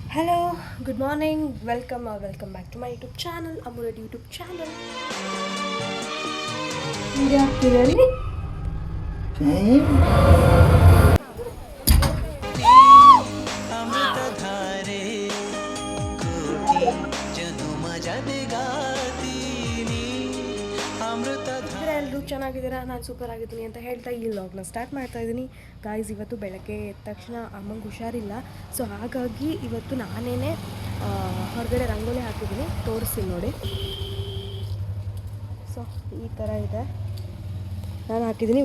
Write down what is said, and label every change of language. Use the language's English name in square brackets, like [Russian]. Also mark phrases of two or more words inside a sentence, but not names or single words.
[English] Hello, good morning, welcome back to my YouTube channel, Amulet YouTube channel. [Kannada] ವಿಡಿಯೋ ಹಾಕ್ತಿರಲ್ಲಿ ಅಮೃತಧಾರೆ ಕೋಟಿ ಜನುಮ ಜಗಾತಿ ಅಮೃತಧಾರೆ ಎಲ್ಲರೂ ಚೆನ್ನಾಗಿದ್ದೀರಾ, ನಾನು ಸೂಪರ್ ಆಗಿದ್ದೀನಿ ಅಂತ ಹೇಳ್ತಾ ಈ ವ್ಲಾಗ್ನ ಸ್ಟಾರ್ಟ್ ಮಾಡ್ತಾ ಇದ್ದೀನಿ. ಗಾಯ್ಸ್, ಇವತ್ತು ಬೆಳಗ್ಗೆ ಎದ್ದ ತಕ್ಷಣ ಅಮ್ಮಂಗೆ ಹುಷಾರಿಲ್ಲ. ಸೊ ಹಾಗಾಗಿ ಇವತ್ತು ನಾನೇ ಹೊರಗಡೆ ರಂಗೋಲಿ ಹಾಕಿದ್ದೀನಿ, ತೋರಿಸ್ತೀನಿ ನೋಡಿ. ಸೊ ಈ ಥರ ಇದೆ, ನಾನು ಹಾಕಿದ್ದೀನಿ.